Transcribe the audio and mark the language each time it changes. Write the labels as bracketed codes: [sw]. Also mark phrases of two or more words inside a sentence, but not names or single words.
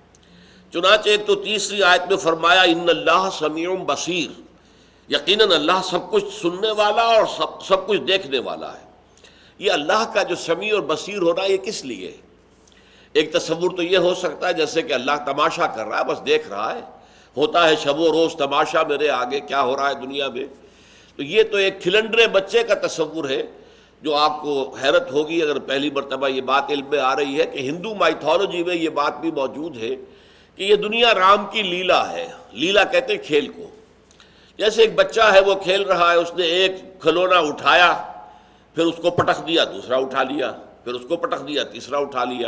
[ur] چنانچہ ایک تو تیسری آیت میں فرمایا [ar] ان اللہ سمیع بصیر، [ur] یقیناً اللہ سب کچھ سننے والا اور سب کچھ دیکھنے والا ہے۔ یہ اللہ کا جو سمیع اور بصیر ہونا یہ کس لیے ہے؟ ایک تصور تو یہ ہو سکتا ہے جیسے کہ اللہ تماشا کر رہا ہے، بس دیکھ رہا ہے، ہوتا ہے شب و روز تماشا میرے آگے کیا ہو رہا ہے دنیا میں۔ تو یہ تو ایک کھلنڈرے بچے کا تصور ہے، جو آپ کو حیرت ہوگی اگر پہلی مرتبہ یہ بات علم میں آ رہی ہے کہ ہندو مائتھولوجی میں یہ بات بھی موجود ہے کہ یہ دنیا رام کی لیلا ہے۔ لیلا کہتے ہیں کھیل کو۔ جیسے ایک بچہ ہے وہ کھیل رہا ہے، اس نے ایک کھلونا اٹھایا، پھر اس کو پٹخ دیا، دوسرا اٹھا لیا، پھر اس کو پٹخ دیا، تیسرا اٹھا لیا۔